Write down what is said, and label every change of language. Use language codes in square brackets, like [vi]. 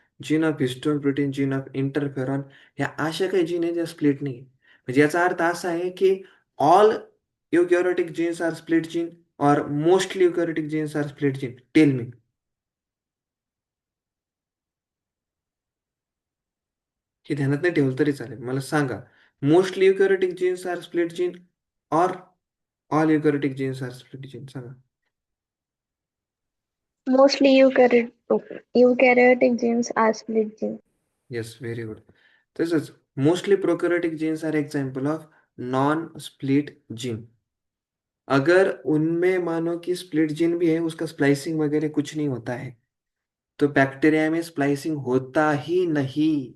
[mr] Gene of histone protein, gene of interferon, ह्या अशा काही जीन आहेत ज्या स्प्लिट नाही. म्हणजे याचा अर्थ असा आहे की [en] All eukaryotic genes are split gene और mostly eukaryotic genes are split gene. Tell me. [mr] हे ध्यानात नाही ठेवलं तरी चालेल, मला सांगा. [en] Mostly eukaryotic genes are split gene और all eukaryotic genes are split gene, सांगा. Mostly eukaryotic genes are split genes. Yes, very good. तसंच mostly prokaryotic genes are example of non split gene. [hi] अगर उनमें मानो कि स्प्लिट जीन भी है, उसका splicing वगैरह कुछ नहीं होता है, तो बैक्टीरिया में स्प्लाइसिंग होता ही नहीं.